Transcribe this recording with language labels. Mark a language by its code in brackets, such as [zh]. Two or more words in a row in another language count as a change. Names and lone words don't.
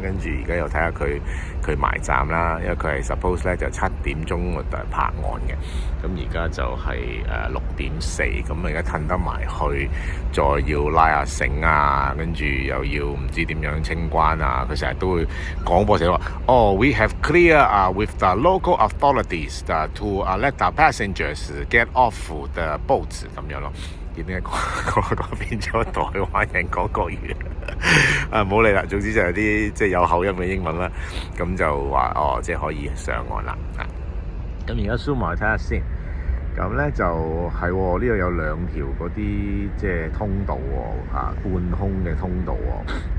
[yue] 跟住而家又睇下佢埋站啦，因為佢係 suppose 咧就7點鐘拍岸嘅，咁而家就係6點4，咁而家褪得埋去，再要拉下繩啊，跟住又要唔知點樣清關啊，佢成日都會廣播寫話 [en] we have clear with the local authorities to let the passengers get off the boat [yue] 咁樣咯。點解講變咗台灣人講國語唔好理啦，總之就係啲即係有口音嘅英文啦。咁就話即係可以上岸啦。咁而家 zoom 埋睇下先。咁咧就係呢度有2條嗰啲即係通道喎，半空嘅通道喎。